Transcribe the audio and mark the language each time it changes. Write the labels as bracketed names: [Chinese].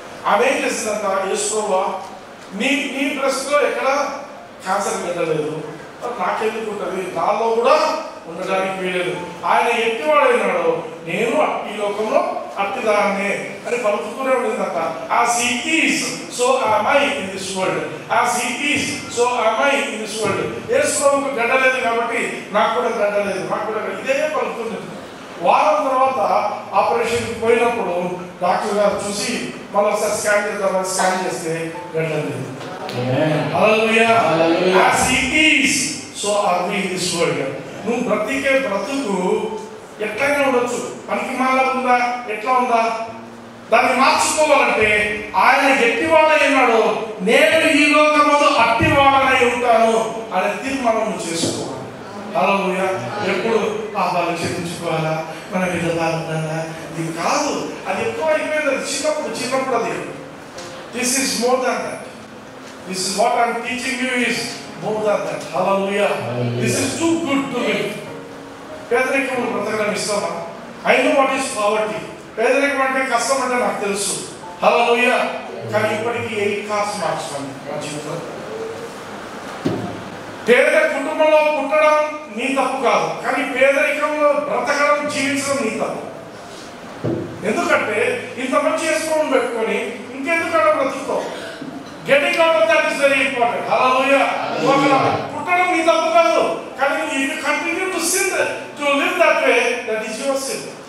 [Telugu] ఆమె ఏం చేసిందంట, యేసుప్రభువా నీ బ్రెస్ట్ లో ఎక్కడ క్యాన్సర్ గడ్డలేదు, నాకెందుకు ఉంటుంది, నాలో కూడా ఉండడానికి వీలేదు. ఆయన ఎట్టివాడైనాడు, నేను ఈ లోకంలో అట్టిదాన్నే అని పలుకుతూనే ఉండిందంట. [English] As he is, so am I in this world. As he is, so am I in this world. [Telugu] యేసు ప్రభువుకు గడ్డ లేదు కాబట్టి నాకు కూడా గడ్డ లేదు, నాకు కూడా ఇదే పలుకుతుంది. వారం తర్వాత ఆపరేషన్కి పోయినప్పుడు డాక్టర్ గారు చూసి మళ్ళీ ఒకసారి స్కాన్ చేద్దామని స్కాన్ చేస్తే గడ్డ లేదు. హల్లెలూయా. [English] As he is, so are we in this world. [Telugu] నువ్వు బ్రతికే బ్రతుకు ఎట్లయినా ఉండొచ్చు, పనికి మాలా ఉందా, ఎట్లా ఉందా, దాన్ని మార్చుకోవాలంటే ఆయన ఎట్టివాడై ఉన్నాడు, నేను ఈ లోకమందు అట్టివాడనై ఉంటాను అనే తీర్మానం చేసుకోవాలి. హల్లెలూయా. ఎప్పుడు పాపాలు క్షమించుకోవాలా, మన విధంగా ఉండాలా, ఇది కాదు. అది ఎక్కువ అయిపోయింది చిన్నప్పుడు అది. [English] This is more than that. This is what I'm teaching you is more than that. Hallelujah. This is too good to live. [Telugu] పేదరికం బ్రతకడం ఇష్టమా? [English] I know what is poverty. [Telugu] పేదరికం అంటే కష్టం అంటే నాకు తెలుసు. హల్లెలూయా. కానీ ఇప్పటికీ 8 క్లాస్ మార్క్స్ నా జీవితంలో. పేద కుటుంబంలో పుట్టడం నీ తప్పు కాదు, కానీ పేదరికంలో బ్రతకడం, జీవించడం నీ తప్పు. ఎందుకంటే ఇంత మంచి చేసుకోవడం పెట్టుకొని ఇంకెందుకు బ్రతుకుతావు? [English] Getting out of that is very important. Hallelujah. [Telugu] పుట్టడం నీ తప్పు కాదు, కానీ [English] if you continue to sin, to live that way, that is your sin.